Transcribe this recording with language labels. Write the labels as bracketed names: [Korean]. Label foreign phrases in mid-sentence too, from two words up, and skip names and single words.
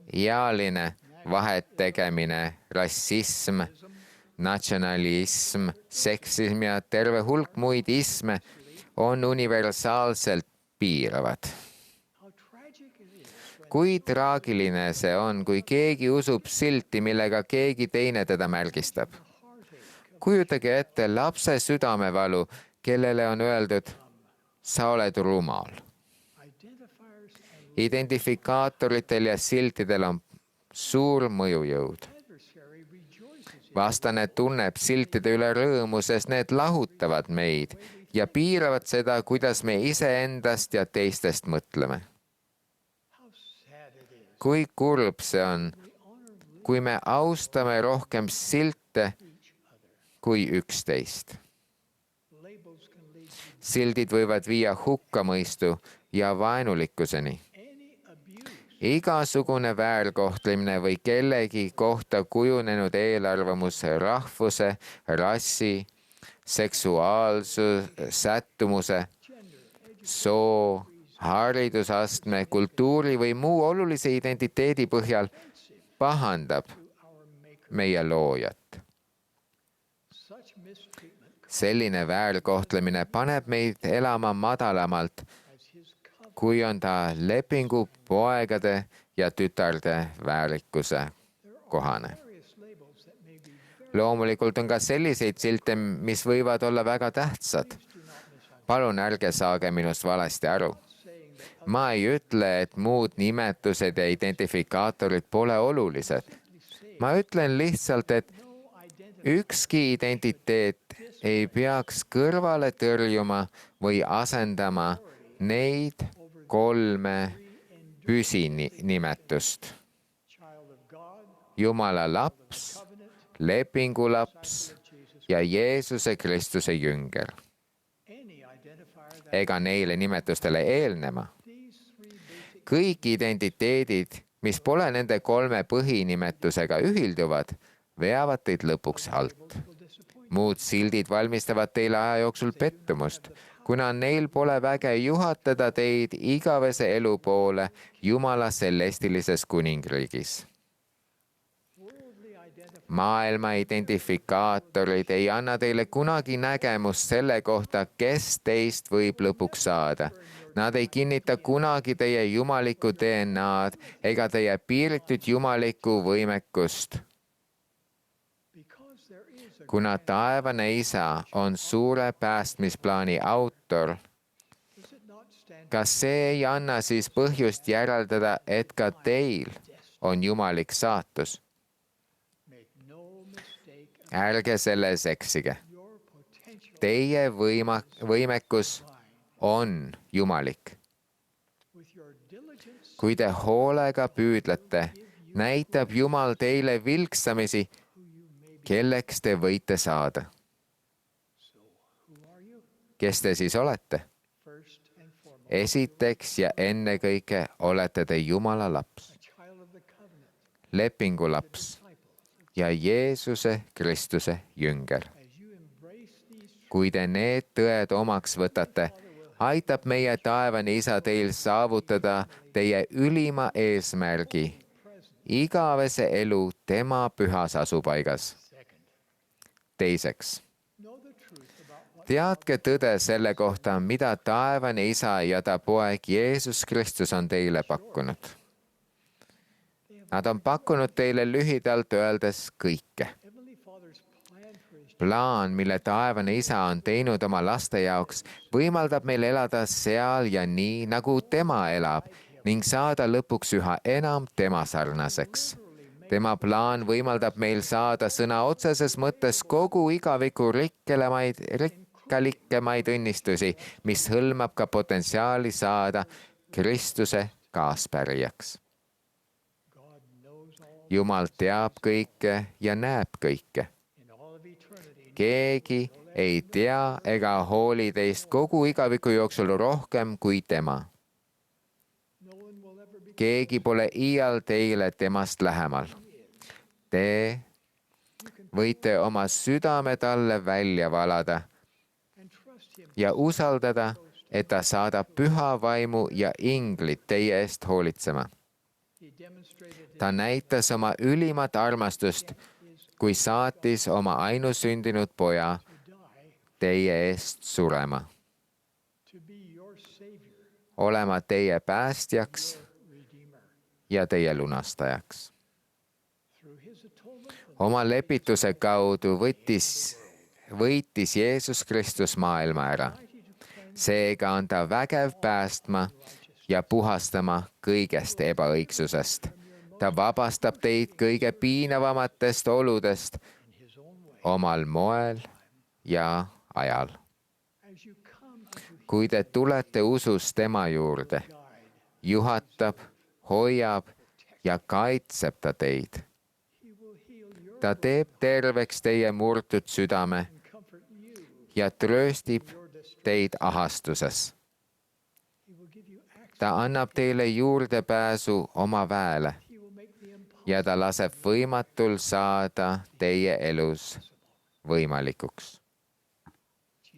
[Estonian] Ealine vahet tegemine, rassism, natsionalism, seksism ja terve hulk muid isme on universaalselt piiravad. [English] how tragic it is when [Estonian] Kui traagiline see on, kui keegi usub silti, millega keegi teine teda märgistab. Kujutage ette lapse südamevalu, kellele on öeldud, sa oled rumal. [English] identifiers and [Estonian] Identifikaatoritel ja siltidel on suur mõjujõud. [English] adversary rejoices in [Estonian] Vastane tunneb siltide üle rõõmu, sest need lahutavad meid ja piiravad seda, kuidas me iseendast ja teistest mõtleme. [English] how sad it is. [Estonian] Kui kurb see on, kui me austame rohkem silte kui üksteist. [English] Labels can lead to [Estonian] Sildid võivad viia hukkamõistu ja vaenulikkuseni. [English] any abuse [Estonian] Igasugune väärkohtlemine või kellegi kohta kujunenud eelarvamus rahvuse, rassi, seksuaalsuse, sättumuse, soo, haridusastme, kultuuri või muu olulise identiteedi põhjal pahandab meie loojat. [English] Such mistreatment [Estonian] Selline väärkohtlemine paneb meid elama madalamalt, [English] as his covenant [Estonian] kui on ta lepingu poegade ja tütarde väärikuse kohane. [English] various labels that may be very [Estonian] Loomulikult on ka selliseid silte, mis võivad olla väga tähtsad. Palun ärge saage minust valesti aru. Ma ei ütle, et muud nimetused ja identifikaatorid pole olulised. Ma ütlen lihtsalt, et ükski identiteet ei peaks kõrvale tõrjuma või asendama neid 3 püsinimetust. [English] child of God, [Estonian] Jumala laps, lepingu laps ja Jeesuse Kristuse jünger. [English] any identifier that [Estonian] Ega neile nimetustele eelnema. Kõik identiteedid, mis pole nende 3 põhinimetusega ühilduvad, veavad teid lõpuks alt. Muud sildid valmistavad teile aja jooksul pettumust, kuna neil pole väge juhatada teid igavese elu poole Jumala celestilises kuningriigis. Maailma identifikaatorid ei anna teile kunagi nägemust selle kohta, kes teist võib lõpuks saada. Nad ei kinnita kunagi teie jumalikku DNA-d ega teie piiritut jumalikku võimekust. [English] because there is a [Estonian] Kuna taevane isa on suure päästmisplaani autor, [English] does it not stand [Estonian] kas see ei anna siis põhjust järeldada, et ka teil on jumalik saatus? [English] make no mistake [Estonian] Ärge selles eksige. [English] your potential [Estonian] Teie võimekus on jumalik. [English] with your diligence [Estonian] Kui te hoolega püüdlete, näitab Jumal teile vilksamisi, kelleks te võite saada. [English] who are you [Estonian] Kes te siis olete? [English] first and foremost [Estonian] Esiteks ja ennekõike olete te Jumala laps, [English] a child of the covenant [Estonian] lepingu laps ja Jeesuse Kristuse jünger. [English] as you embrace these [Estonian] Kui te need tõed omaks võtate, aitab meie taevane isa teil saavutada teie ülima eesmärgi, igavese elu tema pühas asupaigas. Teiseks, [English] know the truth about what [Estonian] teadke tõde selle kohta, mida taevane isa ja ta poeg Jeesus Kristus on teile pakkunud. Nad on pakkunud teile lühidalt öeldes kõike. [English] Heavenly Father's plan for his [Estonian] Plaan, mille taevane isa on teinud oma laste jaoks, võimaldab meil elada seal ja nii, nagu tema elab ning saada lõpuks üha enam tema sarnaseks. Tema plaan võimaldab meil saada sõna otseses mõttes kogu igaviku rikkalikkemaid õnnistusi, mis hõlmab ka potentsiaali saada Kristuse kaaspärijaks. [English] God knows all [Estonian] Jumal teab kõike ja näeb kõike. [English] in all of eternity. [Estonian] Keegi ei tea ega hooli teist kogu igaviku jooksul rohkem kui tema. [English] No one will ever be [Estonian] Keegi pole iial teile temast lähemal. Te võite oma südame talle välja valada [English] and trust him. [Estonian] ja usaldada, et ta saadab püha vaimu ja inglid teie eest hoolitsema. [English] He demonstrated [Estonian] Ta näitas oma ülimat armastust, kui saatis oma ainusündinud poja [English] to die [Estonian] teie eest surema, [English] to be your savior, [Estonian] olema teie päästjaks [English] redeemer. [Estonian] ja teie lunastajaks. [English] Through his atonement, [Estonian] Oma lepituse kaudu võitis Jeesus Kristus maailma ära. Seega on ta vägev päästma ja puhastama kõigest ebaõigsusest. Ta vabastab teid kõige piinavamatest oludest omal moel ja ajal. [English] as you come to [Estonian] Kui te tulete usus tema juurde, juhatab, hoiab ja kaitseb ta teid. [English] he will heal your [Estonian] Ta teeb terveks teie murtud südame [English] comfort you. [Estonian] ja trööstib teid ahastuses. [English] He will give you access. [Estonian] Ta annab teile juurdepääsu oma väele [English] He will make the impossible [Estonian] ja ta laseb võimatul saada teie elus võimalikuks.